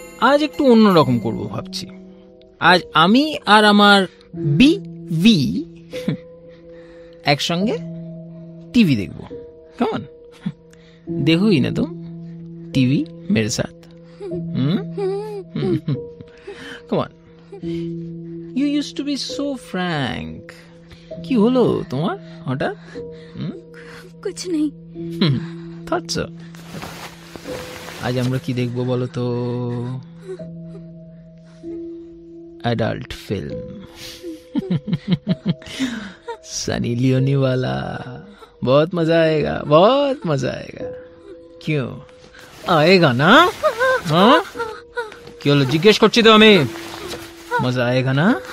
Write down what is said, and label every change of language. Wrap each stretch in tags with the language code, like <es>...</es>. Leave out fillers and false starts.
<bn>আজ একটু অন্যরকম করবো ভাবছি। আজ আমি আর আমার বিবি একসঙ্গে টিভি দেখবো। কেমন?</bn> <hi>देखोगी ना तुम टीवी मेरे साथ?</hi> <en>Come on. You used to be so frank.</en> <bn>কি হলো তোমার হঠাৎ?</bn> <hi>कुछ नहीं.</hi> <en>Thought so.</en> <bn>আজ আমরা কি দেখবো বলো তো?</bn> <en>Adult film.</en> <hi>सनी लियोनी वाला. बहुत मजा आएगा, बहुत मजा आएगा. क्यों आएगा ना? हाँ क्यों जिज्ञेस</hi> <bn>করছি তো আমি?</bn> <hi>मजा आएगा ना?</hi>